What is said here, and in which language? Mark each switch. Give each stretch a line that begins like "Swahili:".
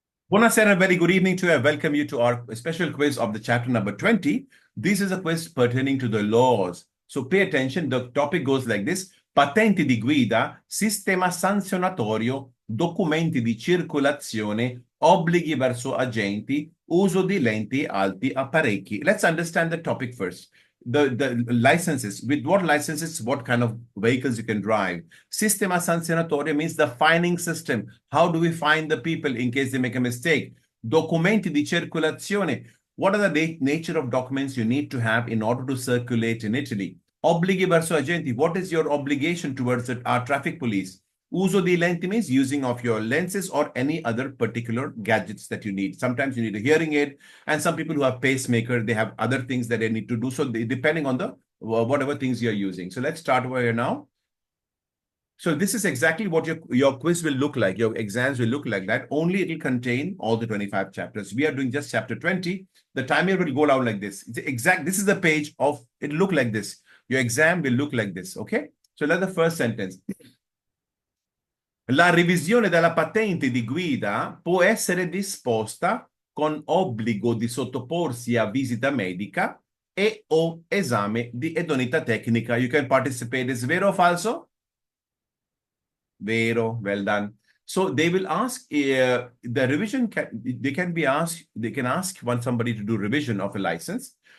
Italian: Buonasera,
English: very good evening to you. I welcome you to our special quiz of the chapter number 20. This is a quiz pertaining to the laws. So pay attention. The topic goes like this.
Italian: Patenti di guida, sistema sanzionatorio, documenti di circolazione, obblighi verso agenti, uso di lenti alti apparecchi.
English: Let's understand the topic first. The licenses, with what licenses, what kind of vehicles you can drive.
Italian: Sistema sanzionatorio
English: means the fining system. How do we fine the people in case they make a mistake?
Italian: Documenti di circolazione.
English: What are the nature of documents you need to have in order to circulate in Italy?
Italian: Obblighi verso agenti.
English: What is your obligation towards our traffic police?
Italian: Uso di lenti
English: means using of your lenses or any other particular gadgets that you need. Sometimes you need a hearing aid, and some people who have pacemaker, they have other things that they need to do. So depending on the whatever things you're using. So let's start over here now. So this is exactly what your quiz will look like. Your exams will look like that. Only it will contain all the 25 chapters. We are doing just chapter 20. The timer will go out like this. This is the page of, it look like this. Your exam will look like this, okay? So let's the first sentence.
Italian: La revisione della patente di guida può essere disposta con obbligo di sottoporsi a visita medica e o esame di idoneità tecnica.
English: You can participate. Is
Italian: vero o falso? Vero.
English: Well done. So they will ask the revision. They can ask when somebody to do revision of a license.